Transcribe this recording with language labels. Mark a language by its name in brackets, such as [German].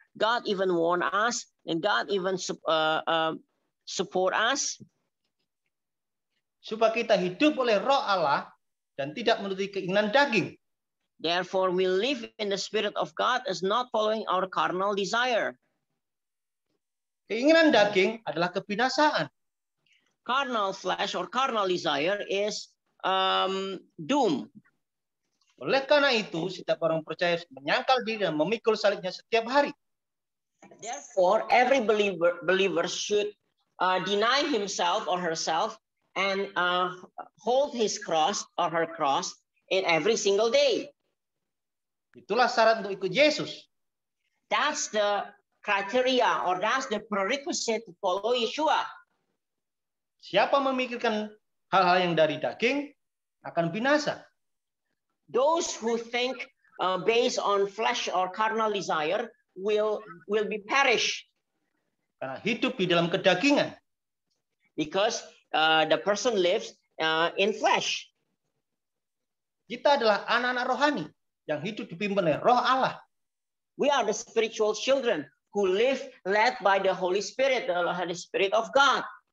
[English] God even warned us, and God even support us. [Indonesian] Supaya kita hidup oleh Roh Allah dan tidak menuruti keinginan daging. [English] Therefore, we live in the Spirit of God as not following our carnal desire. [Indonesian] Keinginan daging adalah kebinasaan. [English] Carnal flesh or carnal desire is doom. [Indonesian] Oleh karena itu, setiap orang percaya menyangkal diri dan memikul salibnya setiap hari. [English] Therefore, every believer should deny himself or herself and hold his cross or her cross in every single day. [Indonesian] Itulah syarat untuk ikut Yesus. [English] That's the criteria or that's the prerequisite to follow Yeshua. [Indonesian] Siapa memikirkan hal-hal yang dari daging akan binasa. [English] Those who think based on flesh or carnal desire will be perished. [Indonesian] Karena hidup di dalam kedagingan. [English] Because the person lives in flesh. [Indonesian] Kita adalah anak-anak rohani yang hidup dipimpin oleh Roh Allah. [English] We are the spiritual children who live led by the Holy Spirit, the Holy Spirit of God.